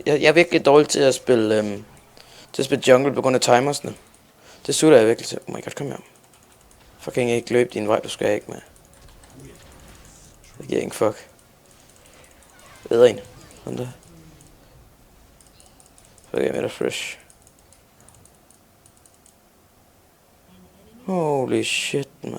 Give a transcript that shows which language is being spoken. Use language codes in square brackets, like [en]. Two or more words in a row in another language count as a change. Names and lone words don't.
[da] Jeg er virkelig dårlig til at spille jungle på grund af timersne. Det sutter jeg virkelig til. [en] Oh my god, [da] kom her. Fucking ikke løb din vej, du skal ikke med. Det giver ingen fuck. Bedre en. Sådan der. Fuck, jeg med dig fresh. [en] Holy shit, [da] man.